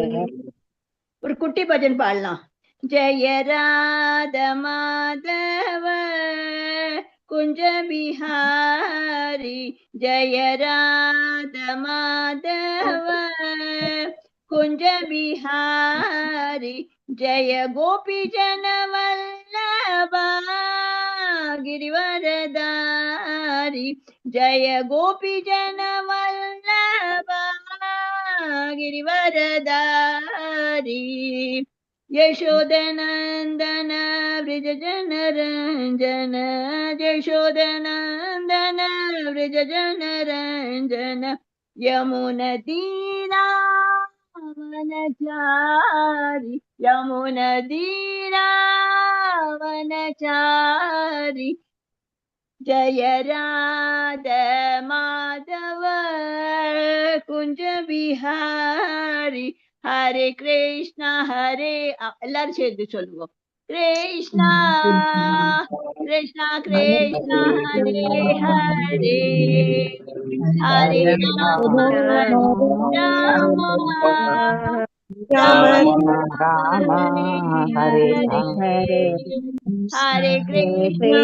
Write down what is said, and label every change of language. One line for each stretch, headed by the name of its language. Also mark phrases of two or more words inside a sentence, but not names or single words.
Tamil: ஒரு குட்டி பஜன் பாடலாம்.
Hindi: जय राधा माधव कुंज बिहारी, जय राधा माधव कुंज बिहारी, जय गोपी जन वल्लभा गिरिवरदारी, जय गोपी जन वल्लभा गिरिवरदारी, यशोदनंदन व्रज जन रंजन, यशोदनंदन व्रज जन रंजन, यमुनतीरावनचारि, यमुनतीरावनचारि, जय राधा माधव कुंज बिहारी, हरे कृष्णा हरे
Tamil: எல்லாரும் சேர்ந்து சொல்லுவோம்.
Hindi: कृष्णा कृष्णा कृष्णा हरे हरे, हरे राम राम राम हरे हरे, हरे कृष्णा